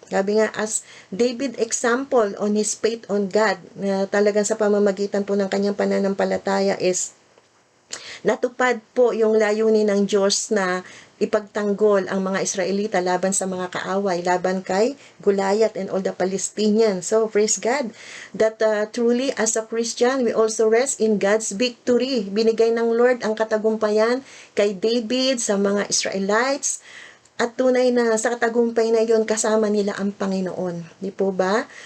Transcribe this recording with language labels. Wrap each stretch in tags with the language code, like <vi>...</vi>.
<tl>Sabi nga,</tl> <en>as David example on his faith on God,</en> <tl>na talagang sa pamamagitan po ng kanyang pananampalataya is natupad po yung layunin ng Diyos na ipagtanggol ang mga Israelita laban sa mga kaaway, laban kay Goliath</tl> <en>and all the Palestinians. So, praise God that truly as a Christian, we also rest in God's victory.</en> <tl>Binigay ng Lord ang katagumpayan kay David sa mga Israelites, at tunay na sa katagumpay na yon kasama nila ang Panginoon. Di po ba?</tl>